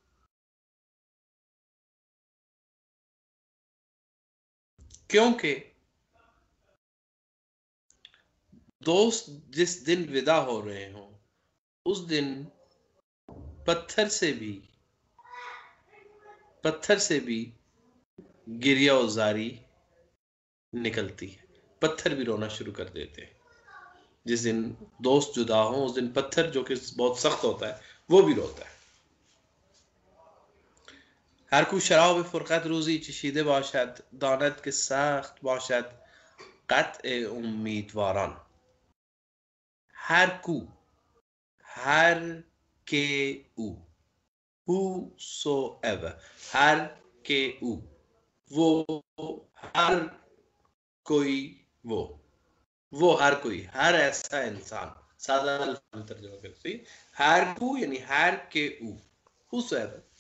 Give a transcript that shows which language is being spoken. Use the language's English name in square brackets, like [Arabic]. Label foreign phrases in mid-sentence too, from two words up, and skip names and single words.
[Hindi] क्योंकि दोस्त जिस दिन विदा हो रहे हों उस दिन पत्थर से भी गिरिया उजारी निकलती है. पत्थर भी रोना शुरू कर देते हैं. जिस दिन दोस्त जुदा हो उस दिन पत्थर, जो कि बहुत सख्त होता है, वो भी रोता है. [Persian] هر کو شراب فرقت روزی چشیده باشد، داند که سخت باشد قطع امیدواران. هر کو، هر که او, [English] whosoever, [Persian] هر که او, [Hindi] वो हर कोई, वो हर कोई, हर ऐसा इंसान. सादा तर्जुमा करते, [Persian] هر کو [Hindi] यानी [Persian] هر که او, [Hindi] whosoever.